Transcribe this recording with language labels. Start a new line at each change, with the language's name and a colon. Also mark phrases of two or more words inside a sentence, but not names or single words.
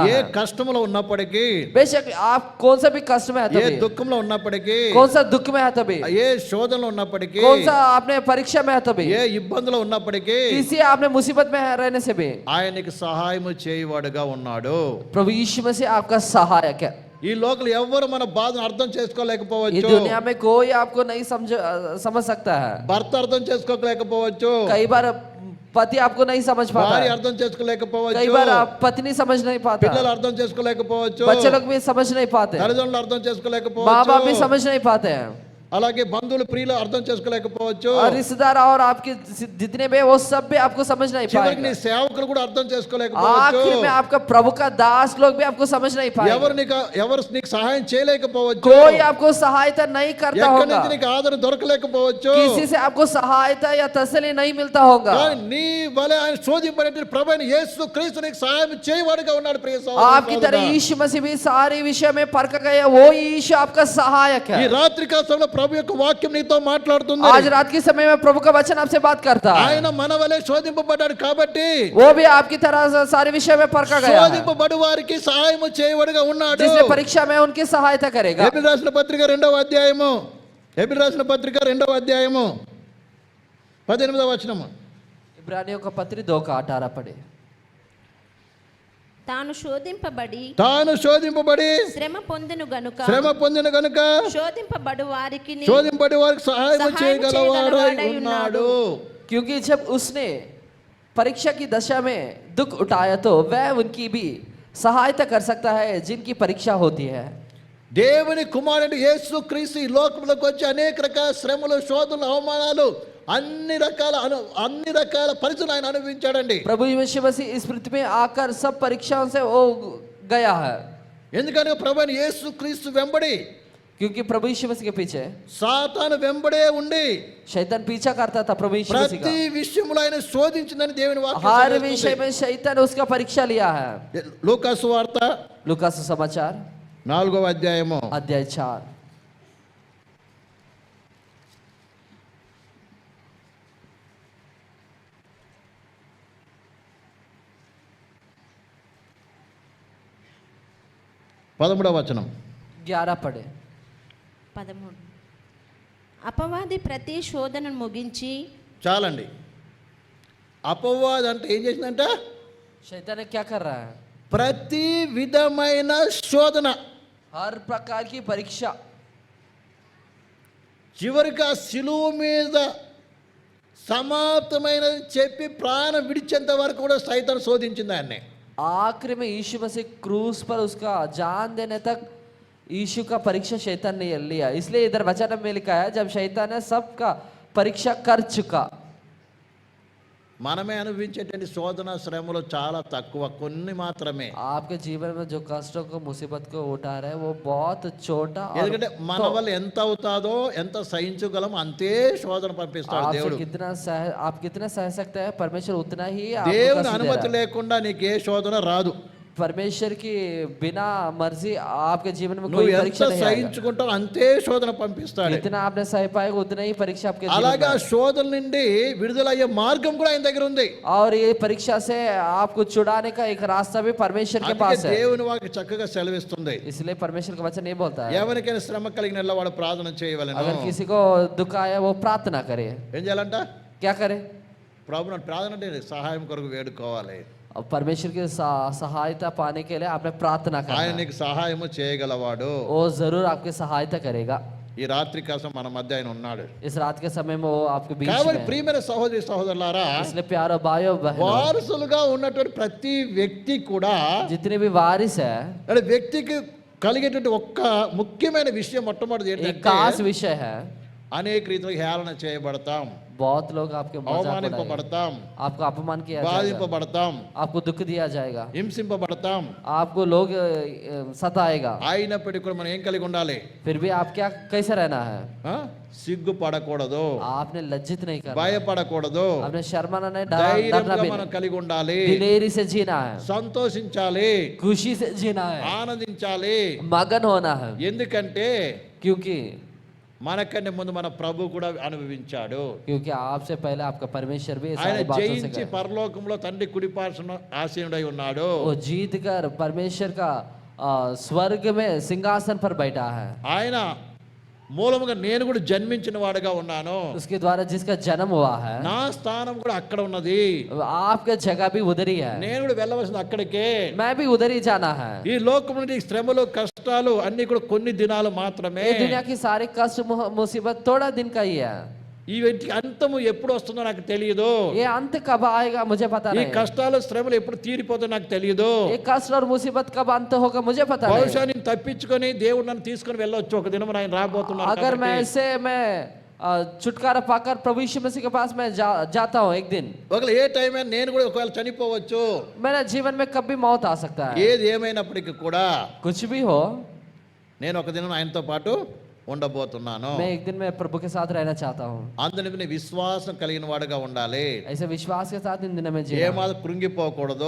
Telugu: ఏ
Hindi: है।
Telugu: కష్టంలో ఉన్నప్పటికీ,
Hindi: बेशक आप कौन सा भी कष्ट में है
Telugu: ఏ
Hindi: तभी,
Telugu: దుఃఖంలో ఉన్నప్పటికీ,
Hindi: कौन सा दुख में है तभी,
Telugu: ఏ శోధనలో ఉన్నప్పటికీ,
Hindi: कौन सा आपने परीक्षा में है तभी,
Telugu: ఏ ఇబ్బందులో ఉన్నప్పటికీ
Hindi: किसी आपने मुसीबत में रहने से भी
Telugu: ఆయనకి సహాయం చేయవాడుగా ఉన్నాడు.
Hindi: प्रभु यीशु मसीह आपका सहायक है।
Telugu: ఈ లోకల్ ఎవ్వరు మన బాధను అర్థం
Hindi: ये
Telugu: చేసుకోలేకపోవచ్చు.
Hindi: दुनिया में कोई आपको नहीं समझ सकता है।
Telugu: భర్త అర్థం చేసుకోలేకపోవచ్చు,
Hindi: कई बार पति आपको नहीं समझ पाता
Telugu: భార్య
Hindi: है,
Telugu: అర్థం
Hindi: कई
Telugu: చేసుకోలేకపోవచ్చు,
Hindi: बार आप पत्नी समझ नहीं पाता,
Telugu: పిల్లలు అర్థం చేసుకోలేకపోవచ్చు,
Hindi: बच्चे लोग भी समझ नहीं पाते,
Telugu: తల్లిదండ్రులు అర్థం
Hindi: माँ बाप भी
Telugu: చేసుకోలేకపోవచ్చు,
Hindi: समझ नहीं पाते हैं,
Telugu: అలాగే బంధువులు ప్రియులు అర్థం చేసుకోలేకపోవచ్చు,
Hindi: और रिश्तेदार और आपके जितने भी वो सब भी आपको समझ नहीं
Telugu: చివరికి నీ
Hindi: पाएंगे।
Telugu: సేవకులు కూడా అర్థం చేసుకోలేకపోవచ్చు.
Hindi: आखिर में आपका प्रभु का दास लोग भी आपको समझ नहीं
Telugu: ఎవరు
Hindi: पाएंगे,
Telugu: నీకు సహాయం చేయలేకపోవచ్చు,
Hindi: कोई आपको सहायता नहीं करता
Telugu: ఎక్కడి
Hindi: होगा,
Telugu: నుంచి నీకు ఆదరణ దొరకలేకపోవచ్చు.
Hindi: किसी से आपको सहायता या तसल्ली नहीं मिलता होगा।
Telugu: కానీ నీ వలె ఆయన శోధింపబడిన ప్రభువైన యేసు క్రీస్తు నీకు సహాయం చేయవాడుగా ఉన్నాడు. ప్రియ సహోదరుడా,
Hindi: आपकी तरह यीशु मसीह भी सारे विषय में परखा गया, वो यीशु आपका सहायक
Telugu: ఈ
Hindi: है।
Telugu: రాత్రి కాల సమయంలో ప్రభు యొక్క వాక్యం నీతో మాట్లాడుతుంది.
Hindi: आज रात के समय में प्रभु का वचन आपसे बात करता है,
Telugu: ఆయన మన వలె శోధింపబడ్డాడు కాబట్టి
Hindi: वो भी आपकी तरह से सारे विषय में परखा गया है,
Telugu: శోధింపబడు వారికి సహాయం చేయవాడుగా ఉన్నాడు.
Hindi: जिसने परीक्षा में उनकी सहायता करेगा।
Telugu: హెబ్రీ రాసిన పత్రిక 2వ అధ్యాయము, హెబ్రీ రాసిన పత్రిక 2వ అధ్యాయము 18వ వచనము.
Hindi: इब्रानियों का पत्री 2 का 18 पढ़े।
Telugu: తాను శోధింపబడి తాను శోధింపబడి శ్రమ పొందెను గనుక శ్రమ పొందిన కనుక శోధింపబడు వారికి శోధింపబడి వారికి సహాయం సహాయం చేయగలవాడై చేయగలవాడై ఉన్నాడు.
Hindi: क्योंकि जब उसने परीक्षा की दशा में दुख उठाया तो वह उनकी भी सहायता कर सकता है जिनकी परीक्षा होती है।
Telugu: దేవుని కుమారుడు యేసు క్రీస్తు ఈ లోకంలోకి వచ్చి అనేక రకాల శ్రమలు, శోధనలు, అవమానాలు, అన్ని రకాల పరిస్థితులు ఆయన అనుభవించాడండి.
Hindi: प्रभु यीशु मसीह इस पृथ्वी में आकर सब परीक्षाओं से वो गया है,
Telugu: ఎందుకంటే ప్రభువైన యేసు క్రీస్తు వెంబడి
Hindi: क्योंकि प्रभु यीशु मसीह के पीछे
Telugu: సాతాను వెంబడే ఉండి
Hindi: शैतान पीछा करता था प्रभु यीशु मसीह
Telugu: ప్రతి
Hindi: का।
Telugu: విషయంలో ఆయన శోధించిందని దేవుని వాక్యం
Hindi: हर
Telugu: సెలవిస్తుంది.
Hindi: विषय में शैतान उसका परीक्षा लिया है।
Telugu: లూకా సువార్త
Hindi: लूका सुसमाचार
Telugu: 4వ అధ్యాయము
Hindi: अध्याय 4।
Telugu: పదమూడవ వచనం
Hindi: 11 पढ़े।
Telugu: 13 అపవాది ప్రతి శోధనను ముగించి చాలండి. అపవాదం అంటే ఏం చేసిందంట?
Hindi: शैतान क्या कर रहा है?
Telugu: ప్రతి విధమైన శోధన,
Hindi: हर प्रकार की परीक्षा,
Telugu: చివరికి ఆ శిలువ మీద సమాప్తమైనది చెప్పి ప్రాణం విడిచేంత వరకు కూడా సైతాను శోధించింది ఆయన్ని.
Hindi: आखिर में यीशु मसीह क्रूस पर उसका जान देने तक यीशु का परीक्षा शैतान ने लिया। इसलिए इधर वचन में लिखा है जब शैतान ने सबका परीक्षा कर चुका।
Telugu: మనమే అనుభవించేటువంటి శోధన శ్రమలు చాలా తక్కువ, కొన్ని మాత్రమే.
Hindi: आपके जीवन में जो कष्टों को मुसीबत को उठा रहे हैं वो बहुत छोटा और
Telugu: ఎందుకంటే మన వల్ల ఎంత అవుతాదో, ఎంత సహించగలం అంతే శోధన పంపిస్తాడు
Hindi: आपसे
Telugu: దేవుడు.
Hindi: आप कितना सह सकते हैं, परमेश्वर उतना ही आपको
Telugu: దేవుని
Hindi: कष्ट दे
Telugu: అనుమతి
Hindi: रहा है।
Telugu: లేకుండా నీకు ఏ శోధన రాదు.
Hindi: परमेश्वर की बिना मर्जी आपके जीवन में
Telugu: నువ్వు
Hindi: कोई
Telugu: ఎంత
Hindi: परीक्षा नहीं आएगा।
Telugu: సహించుకుంటావు అంతే శోధన పంపిస్తాడు.
Hindi: जितना आपने सह पाएगा उतना ही परीक्षा आपके जीवन
Telugu: అలాగే
Hindi: में
Telugu: ఆ శోధన నుండి విడుదలయ్యే మార్గం కూడా ఆయన దగ్గర ఉంది.
Hindi: और ये परीक्षा से आपको छुड़ाने का एक रास्ता भी परमेश्वर के
Telugu: అందుకే
Hindi: पास है।
Telugu: దేవుని వాక్యం చక్కగా సెలవిస్తుంది.
Hindi: इसलिए परमेश्वर का वचन ये बोलता है
Telugu: ఎవరికైనా శ్రమ కలిగిన వాడు ప్రార్థన చేయవలెను.
Hindi: अगर किसी को दुख आया वो प्रार्थना करे।
Telugu: ఏం చేయాలంట?
Hindi: क्या करे?
Telugu: ప్రభువుని ప్రార్థన అంటే సహాయం కొరకు వేడుకోవాలి.
Hindi: और परमेश्वर की सहायता पाने के लिए आपने प्रार्थना
Telugu: ఆయన
Hindi: करना है।
Telugu: నీకు సహాయము చేయగలవాడు.
Hindi: वो जरूर आपकी सहायता करेगा।
Telugu: ఈ రాత్రి కోసం మన మధ్య ఆయన ఉన్నాడు.
Hindi: इस रात के समय में वो आपके बीच
Telugu: కాబట్టి
Hindi: में है।
Telugu: ప్రియమైన సహోదరి సహోదరులారా,
Hindi: इसलिए प्यारो भाइयों बहनों,
Telugu: వారసులుగా ఉన్నటువంటి ప్రతి వ్యక్తి కూడా
Hindi: जितने भी वारिस है,
Telugu: అంటే వ్యక్తికి కలిగేటువంటి ఒక్క ముఖ్యమైన విషయం మొట్టమొదటి
Hindi: एक
Telugu: ఏంటంటే
Hindi: खास विषय है।
Telugu: అనేక రీతిలో హేళన చేయబడతాం,
Hindi: बहुत लोग आपके मजाक उड़ाएंगे,
Telugu: అవమానింపబడతాం,
Hindi: आपको अपमान किया जाएगा,
Telugu: బాధింపబడతాం,
Hindi: आपको दुख दिया जाएगा,
Telugu: హింసింపబడతాం.
Hindi: आपको लोग सताएगा।
Telugu: అయినప్పటికీ కూడా మనం ఏం కలిగి ఉండాలి?
Hindi: फिर भी आप क्या कैसे रहना है?
Telugu: సిగ్గుపడకూడదు,
Hindi: आपने लज्जित नहीं करना,
Telugu: భయపడకూడదు,
Hindi: आपने शर्माना नहीं, डरना
Telugu: ధైర్యంగా
Hindi: भी
Telugu: మనం
Hindi: नहीं,
Telugu: కలిగి ఉండాలి,
Hindi: दिलेरी से जीना है,
Telugu: సంతోషించాలి,
Hindi: खुशी से जीना है,
Telugu: ఆనందించాలి.
Hindi: मगन होना है।
Telugu: ఎందుకంటే
Hindi: क्योंकि
Telugu: మనకన్నా ముందు మన ప్రభు కూడా అనుభవించాడు.
Hindi: क्योंकि आपसे पहले आपका परमेश्वर भी
Telugu: ఆయన
Hindi: सारी बातों से
Telugu: జయించి
Hindi: गया।
Telugu: పరలోకంలో తండ్రి కుడిపార్శ్వన ఆసీనుడై ఉన్నాడు.
Hindi: वो जीत कर परमेश्वर का स्वर्ग में सिंहासन पर बैठा है।
Telugu: ఆయన మూలముగా నేను కూడా జన్మించిన వాడుగా ఉన్నాను.
Hindi: उसके द्वारा जिसका जन्म हुआ है,
Telugu: నా స్థానం కూడా అక్కడ ఉన్నది.
Hindi: आपका जगह भी उधर ही है,
Telugu: నేను కూడా వెళ్ళవలసింది అక్కడికే.
Hindi: मैं भी उधर ही जाना है।
Telugu: ఈ లోకంలో నీ శ్రమలు కష్టాలు అన్ని కూడా కొన్ని దినాలు మాత్రమే.
Hindi: ये दुनिया की सारे कष्ट मुसीबत थोड़ा दिन का ही है।
Telugu: ఈ వీటికి అంతము ఎప్పుడు వస్తుందో నాకు తెలియదు.
Hindi: ये अंत कब आएगा मुझे पता
Telugu: ఈ
Hindi: नहीं।
Telugu: కష్టాలు శ్రమలు ఎప్పుడు తీరిపోతుందో నాకు తెలియదు.
Hindi: ये कष्ट और मुसीबत कब अंत होगा मुझे पता
Telugu: బహుశా
Hindi: नहीं।
Telugu: నేను తప్పించుకొని దేవుడు నన్ను తీసుకొని వెళ్ళొచ్చు ఒక దినం ఆయన రాబోతున్నాడు
Hindi: अगर मैं
Telugu: కాబట్టి.
Hindi: ऐसे मैं छुटकारा पाकर प्रभु यीशु मसीह के पास मैं जाता हूँ एक दिन,
Telugu: ఒకవేళ ఏ టైం అయినా నేను కూడా ఒకవేళ చనిపోవచ్చు.
Hindi: मेरे जीवन में कभी मौत आ सकता है।
Telugu: ఏది ఏమైనప్పటికీ కూడా
Hindi: कुछ भी हो,
Telugu: నేను ఒక దినం ఆయనతో పాటు ఉండబోతున్నాను.
Hindi: मैं एक दिन में प्रभु के साथ रहना चाहता हूँ।
Telugu: అందుని విశ్వాసం కలిగిన వాడుగా ఉండాలి.
Hindi: ऐसे विश्वास के साथ इन दिनों में जीना।
Telugu: ఏమాత్రం కృంగిపోకూడదు,